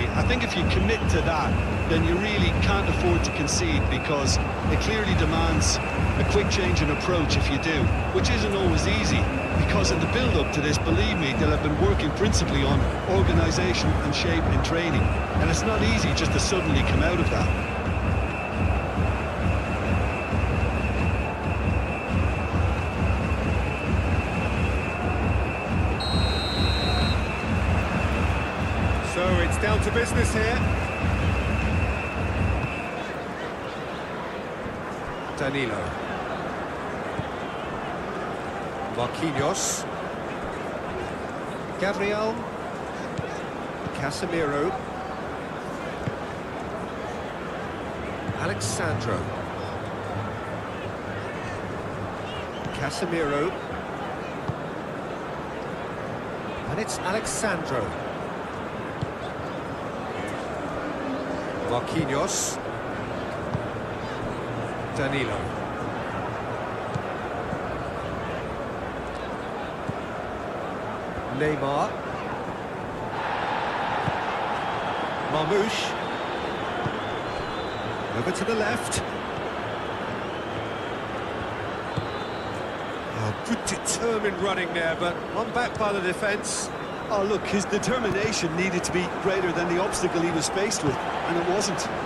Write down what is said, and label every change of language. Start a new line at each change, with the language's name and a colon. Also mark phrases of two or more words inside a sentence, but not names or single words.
English: I think if you commit to that, then you really can't afford to concede, because it clearly demands a quick change in approach if you do, which isn't always easy, because in the build-up to this, believe me, they'll have been working principally on organisation and shape in training, and it's not easy just to suddenly come out of that. So it's down to business here. Danilo. Marquinhos. Gabriel. Casemiro. Alexandro. Casemiro. And it's Alexandro. Marquinhos. Danilo. Neymar. Marmoush. Over to the left. Oh, good determined running there, but one back by the defence. Oh, look, his determination needed to be greater than the obstacle he was faced with, and it wasn't.